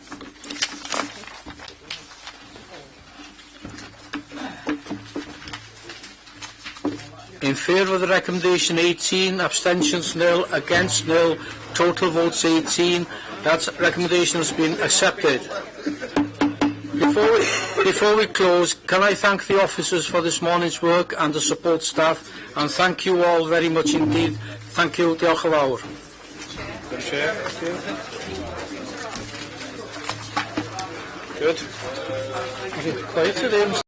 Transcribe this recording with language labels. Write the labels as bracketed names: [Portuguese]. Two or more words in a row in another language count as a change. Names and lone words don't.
[English] In favour of the recommendation 18, abstentions nil, against nil, total votes 18. That recommendation has been accepted. Before we close, can I thank the officers for this morning's work and the support staff, and thank you all very much indeed. Thank you. [Welsh] Diolch yn fawr. [English] Good. Quiet to them.